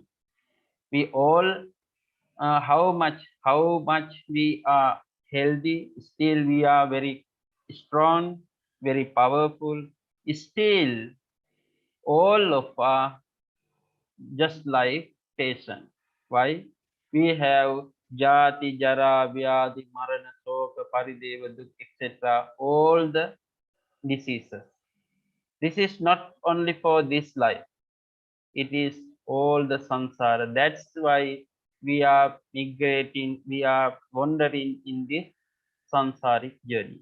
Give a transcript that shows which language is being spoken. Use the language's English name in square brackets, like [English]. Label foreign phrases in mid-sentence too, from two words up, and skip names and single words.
[English] We all, how much we are healthy, still we are very strong, very powerful. Still, all of us just like patient. Why? We have [Pali] jati, jara, vyadi, marana, soka, parideva, [English] dukh, etc. All the diseases. This is not only for this life. It is all the samsara. That's why we are migrating, we are wandering in this samsaric journey.